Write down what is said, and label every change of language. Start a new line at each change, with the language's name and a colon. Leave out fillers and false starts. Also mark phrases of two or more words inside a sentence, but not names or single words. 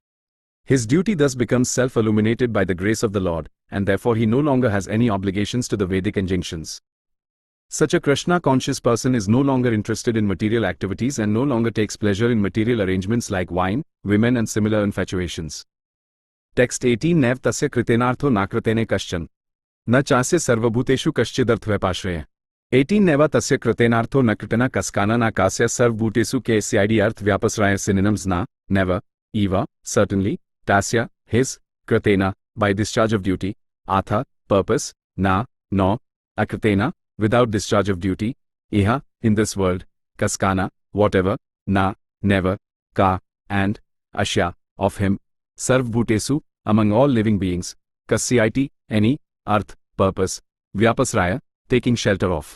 English: His duty thus becomes self-illuminated by the grace of the Lord, and therefore he no longer has any obligations to the Vedic injunctions. Such a Krishna-conscious person is no longer interested in material activities and no longer takes pleasure in material arrangements like wine, women and similar infatuations.
Sanskrit: Text 18 Nev tasya kritenartho nakritene kaschan. Na chasya sarvabhuteshu kaschidharthvapashraya. 18 Neva tasya kritenartho nakritena kaskana na kasya sarvabhutesu ke sid arth vyapasraya.
English: Synonyms: na, never, eva, certainly, tasya, his, kritena, by discharge of duty, atha, purpose, na, no, akritena, without discharge of duty, iha, in this world, kaskana, whatever, na, never, ka, and, asya, of him, sarvbhutesu, among all living beings, kasyati, any, arth, purpose, vyapasraya, taking shelter of.